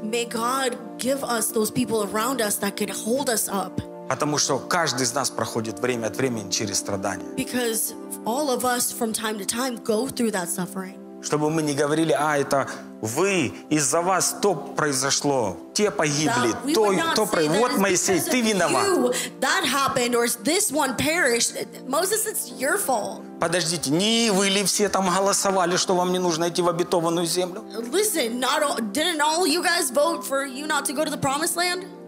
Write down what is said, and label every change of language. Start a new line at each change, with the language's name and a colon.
English: May God give us those people around us that can hold us up.
Russian: Потому что каждый из нас проходит время от времени через страдания.
English: Because all of us from time to time go through that suffering.
Russian: Чтобы мы не говорили, а это вы, из-за вас то произошло, те погибли, то произошло. Вот Моисей, ты виноват.
English: You, that happened, or this one perished. Moses, it's your fault.
Russian: Подождите, не вы ли все там голосовали, что вам не нужно идти в обетованную землю?
English: Listen, not all, didn't all you guys vote for you not to go to the promised land?